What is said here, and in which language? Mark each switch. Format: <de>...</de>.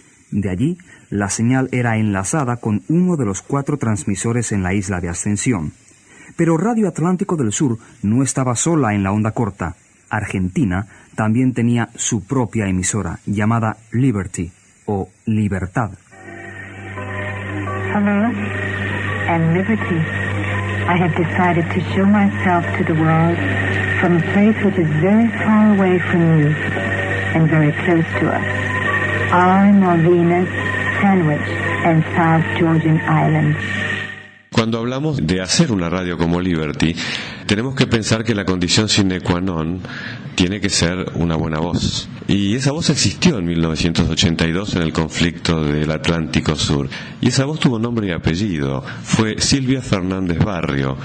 <es>De allí, la señal era enlazada con uno de los cuatro transmisores en la isla de Ascensión. Pero Radio Atlántico del Sur no estaba sola en la onda corta. Argentina también tenía su propia emisora, llamada Liberty, o Libertad.</es> <en>Hello, and liberty. I have decided to show myself to the world from a place which is very far away from you and very close to us. Our Malvinas, Sandwich, and South Georgian Islands.</en> <es>Cuando hablamos de hacer una radio como Liberty, tenemos que pensar que la condición sine qua non tiene que ser una buena voz. Y esa voz existió en 1982 en el conflicto del Atlántico Sur. Y esa voz tuvo nombre y apellido. Fue Silvia Fernández Barrio.</es>